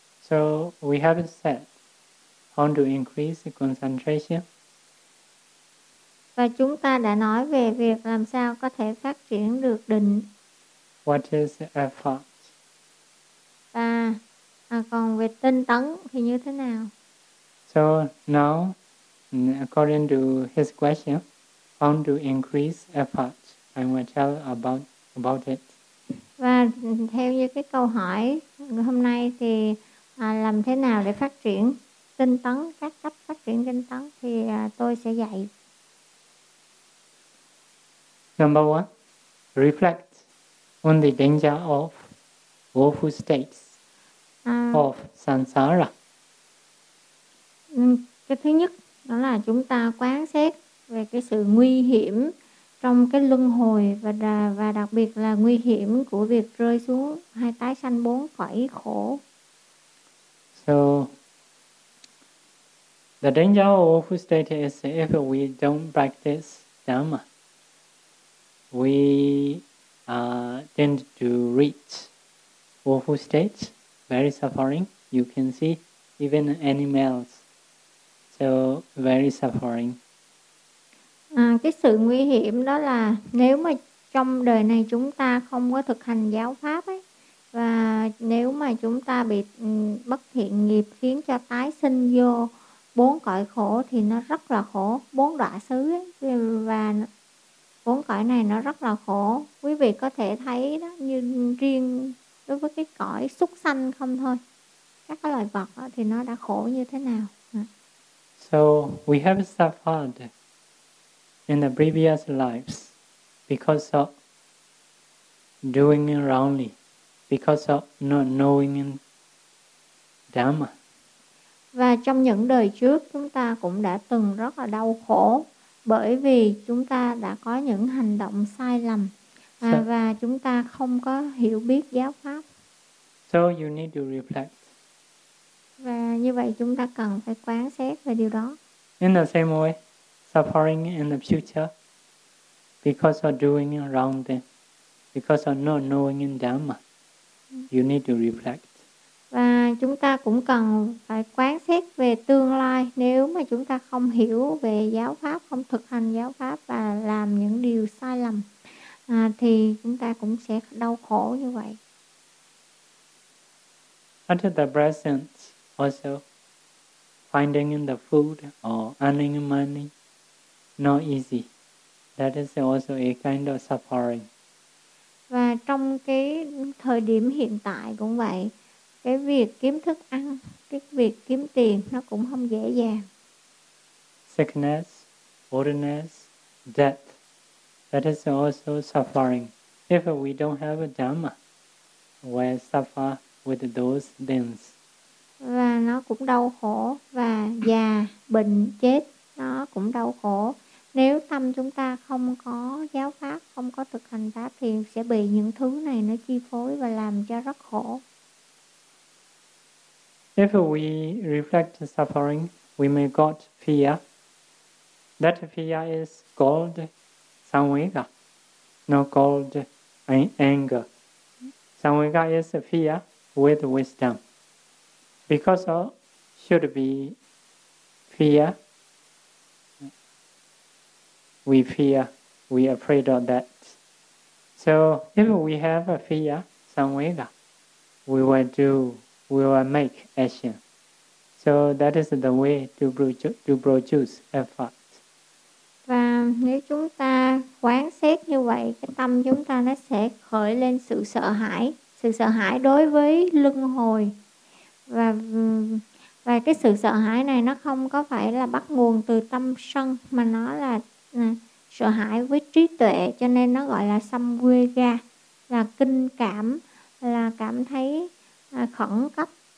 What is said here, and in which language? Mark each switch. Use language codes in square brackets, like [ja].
[en] So we have said how to increase the concentration. [vi] Và chúng ta đã nói về việc làm sao có thể phát triển được định. [en] What is the effort? [vi] Và còn về tinh tấn thì như thế nào? [en] So now, according to his question, how to increase effort, I will tell about it. [vi] Và theo như cái câu hỏi hôm nay thì làm thế nào để phát triển tinh tấn, các cách phát triển tinh tấn thì tôi sẽ dạy. [en] Number one, reflect on the danger of woeful states of samsara. [vi] Cái thứ nhất đó là chúng ta quán xét về cái sự nguy hiểm trong cái luân hồi và đặc biệt là nguy hiểm của việc rơi xuống hay tái sanh bốn cõi khổ. [en] So the danger of woeful state is if we don't practice dhamma, we tend to reach woeful state, very suffering. You can see even animals, so very suffering. [vi] Cái sự nguy hiểm đó là nếu mà trong đời này chúng ta không có thực hành giáo pháp ấy, và nếu mà chúng ta bị bất thiện nghiệp khiến cho tái sinh vô bốn cõi khổ thì nó rất là khổ, bốn đọa xứ ấy, và bốn cõi này nó rất là khổ. Quý vị có thể thấy đó, như riêng đối với cái cõi súc sanh không thôi, các cái loài vật đó, thì nó đã khổ như thế nào. [en] So we have suffered in the previous lives because of doing wrongly, because of not knowing dhamma. [vi] Và trong những đời trước chúng ta cũng đã từng rất là đau khổ bởi vì chúng ta đã có những hành động sai lầm và chúng ta không có hiểu biết giáo pháp. [en] So you need to reflect. [vi] Và như vậy chúng ta cần phải quán xét về điều đó. [en] In the same way, suffering in the future because of doing wrong thing, because of not knowing in dhamma, you need to reflect. [vi] Và chúng ta cũng cần phải quán xét về tương lai, nếu mà chúng ta không hiểu về giáo pháp, không thực hành giáo pháp và làm những điều sai lầm thì chúng ta cũng sẽ đau khổ như vậy. [en] After the presence, also finding in the food or earning money, not easy. That is also a kind of suffering. [vi] Và trong cái thời điểm hiện tại cũng vậy, cái việc kiếm thức ăn, cái việc kiếm tiền nó cũng không dễ dàng. [en] Sickness, oldness, death, that is also suffering. If we don't have a Dhamma, we suffer with those things. [vi] Và nó cũng đau khổ, và già, bệnh, chết, nó cũng đau khổ. Nếu tâm chúng ta không có giáo pháp, không có thực hành pháp thì sẽ bị những thứ này nó chi phối và làm cho rất khổ. [en] If we reflect suffering, we may got fear. That fear is called samvega, not called anger. Samvega is a fear with wisdom. Because of, should be fear, we fear, we are afraid of that. So if we have a fear, samvega, we will do, we will make action. So that is the way to produce effort. [vi] Và nếu chúng ta quán xét như vậy, cái tâm chúng ta nó sẽ khởi lên sự sợ hãi đối với luân hồi. Và cái sự sợ hãi này nó không có phải là bắt nguồn từ tâm sân, mà nó là sợ hãi với trí tuệ, cho nên nó gọi là samvega, là kinh cảm, là cảm thấy khẩn cấp.